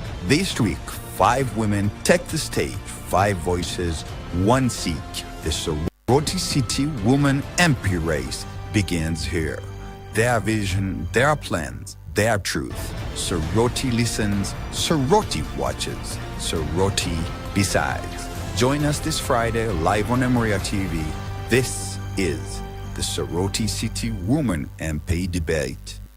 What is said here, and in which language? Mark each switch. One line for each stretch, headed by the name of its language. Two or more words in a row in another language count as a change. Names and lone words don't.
English: This week, 5 women take the stage, 5 voices, 1 seat. The Soroti City Woman MP race begins here. Their vision, their plans, their truth. Soroti listens, Soroti watches, Soroti besides. Join us this Friday live on Emuria TV. This is the Soroti City Woman MP debate.